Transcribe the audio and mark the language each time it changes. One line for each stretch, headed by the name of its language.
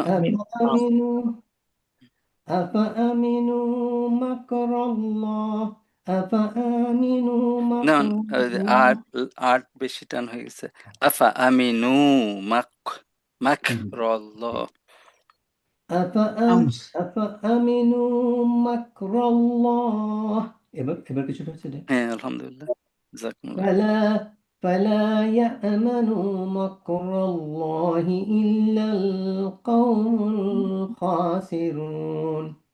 Arabic: أفأمنوا أفأمنوا مكر الله أفأمنوا
Bangla: না
Arabic: مكر الله
Bangla: আট আট বেশি টান হয়ে গেছে আফা আমিনু মাক মাক রল্লাহ হামস
Arabic: أفأمنوا مكر الله
Bangla: এবার কিছুটা হচ্ছে না হ্যাঁ আলহামদুলিল্লাহ জাযাকুমুল্লাহ
Arabic: فلا يأمن مكر الله إلا القوم الخاسرون